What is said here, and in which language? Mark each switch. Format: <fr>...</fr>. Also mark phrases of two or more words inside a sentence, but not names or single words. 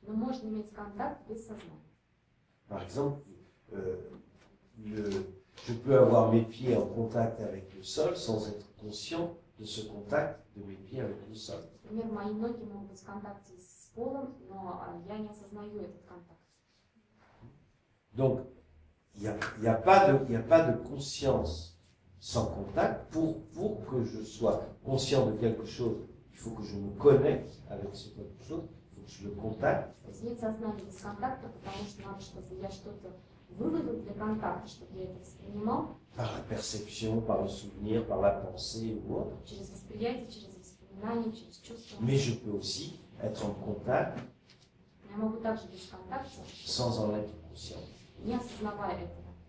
<ru>но можно иметь контакт без сознания.</ru> <fr>Par exemple, je peux avoir mes pieds en contact avec le sol sans être conscient de ce contact de mes pieds avec le sol.</fr> <ru>Например, мои ноги могут быть в контакте с полом, но я не осознаю этот контакт.</ru> <fr>Donc, il n'y a pas de conscience sans contact, pour que je sois conscient de quelque chose, il faut que je me connecte avec ce quelque chose, il faut que je le contacte.</fr> <ru>То есть нет сознания без контакта, потому что надо, чтобы я что-то выводил для контакта, чтобы я это воспринимал.</ru> <fr>Par la perception, par le souvenir, par la pensée ou autre.</fr> <ru>Через восприятие, через воспоминания, через чувства.</ru> <fr>Mais je peux aussi être en contact</fr> <ru>Я могу также без контакта,</ru> <fr>sans en être conscient.</fr> <ru>не осознавая этого.</ru>